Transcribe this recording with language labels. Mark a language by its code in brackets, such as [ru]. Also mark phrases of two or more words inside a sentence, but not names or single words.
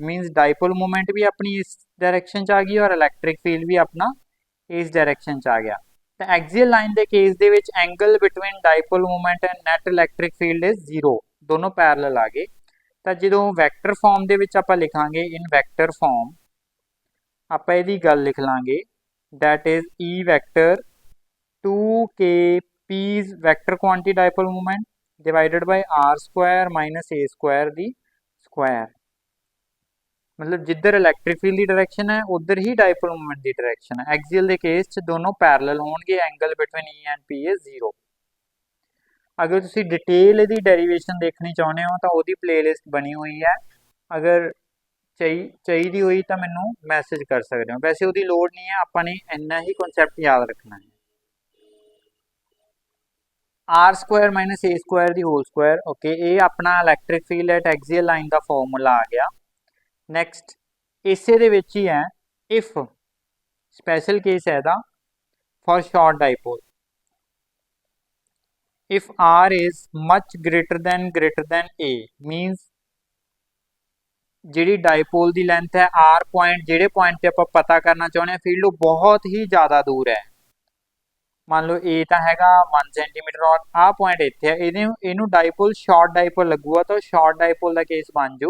[en] means dipole moment [pa] ਵੀ ਆਪਣੀ ਇਸ ਡਾਇਰੈਕਸ਼ਨ 'ਚ ਆ ਗਈ ਔਰ [en] electric field [pa] ਵੀ ਆਪਣਾ ਇਸ ਡਾਇਰੈਕਸ਼ਨ 'ਚ ਆ ਗਿਆ। ਤਾਂ [en] axial line [pa] ਦੇ ਕੇਸ ਦੇ ਵਿੱਚ [en] angle between dipole moment and net electric field is 0, [pa] ਦੋਨੋਂ ਪੈਰਲਲ ਆ ਗਏ। ਤਾਂ ਜਦੋਂ [en] vector form [pa] ਦੇ ਵਿੱਚ ਆਪਾਂ ਲਿਖਾਂਗੇ, [en] in vector form [pa] ਆਪਾਂ ਇਹਦੀ ਗੱਲ ਲਿਖ ਲਾਂਗੇ [en] that is E vector 2kP's vector quantity dipole moment divided by R square minus A square [pa] ਦੀ square। ਮਤਲਬ ਜਿੱਧਰ [en] electric field [pa] ਦੀ ਡਾਇਰੈਕਸ਼ਨ ਹੈ ਉਧਰ ਹੀ [en] dipole moment [pa] ਦੀ ਡਾਇਰੈਕਸ਼ਨ ਹੈ। ਐਕਸੀਅਲ ਦੇ ਕੇਸ 'ਚ ਦੋਨੋਂ ਪੈਰਲਲ ਹੋਣਗੇ, [en] angle between E and P is 0. [pa] ਅਗਰ ਤੁਸੀਂ ਡਿਟੇਲ ਇਹਦੀ ਡੈਰੀਵੇਸ਼ਨ ਦੇਖਣੀ ਚਾਹੁੰਦੇ ਹੋ ਤਾਂ ਉਹਦੀ ਪਲੇਲਿਸਟ ਬਣੀ ਹੋਈ ਹੈ, ਅਗਰ ਚਾਹੀਦੀ ਹੋਈ ਤਾਂ ਮੈਨੂੰ ਮੈਸੇਜ ਕਰ ਸਕਦੇ ਹੋ। ਵੈਸੇ ਉਹਦੀ ਲੋੜ ਨਹੀਂ ਹੈ, ਆਪਾਂ ਨੇ ਇੰਨਾ ਹੀ ਕਨਸੈਪਟ ਯਾਦ ਰੱਖਣਾ ਹੈ। [en] R square minus A square ਦੀ whole square. [pa] ਓਕੇ, ਇਹ ਆਪਣਾ [en] electric field at axial line [pa] ਦਾ ਫਾਰਮੂਲਾ ਆ ਗਿਆ। ਨੈਕਸਟ ਇਸੇ ਦੇ ਵਿੱਚ ਹੀ ਹੈ ਇਫ, [en] special case [pa] ਹੈ ਇਹਦਾ [en] for short dipole. if R is much greater than A means [pa] ਜਿਹੜੀ ਡਾਈਪੋਲ ਦੀ ਲੈਂਥ ਹੈ R ਪੁਆਇੰਟ, ਜਿਹੜੇ ਪੁਆਇੰਟ ਤੇ ਆਪਾਂ ਪਤਾ ਕਰਨਾ ਚਾਹੁੰਦੇ ਹਾਂ ਫੀਲਡ, ਉਹ ਬਹੁਤ ਹੀ ਜ਼ਿਆਦਾ ਦੂਰ ਹੈ। ਮੰਨ ਲਓ A ਤਾਂ ਹੈਗਾ 1 ਸੈਂਟੀਮੀਟਰ ਔਰ ਆਹ ਪੁਆਇੰਟ ਇੱਥੇ ਹੈ। ਇਹਨੂੰ [en] dipole short dipole [pa] ਲੱਗੂਗਾ ਤਾਂ [en] short dipole [pa] ਦਾ ਕੇਸ ਬਣ ਜੂ।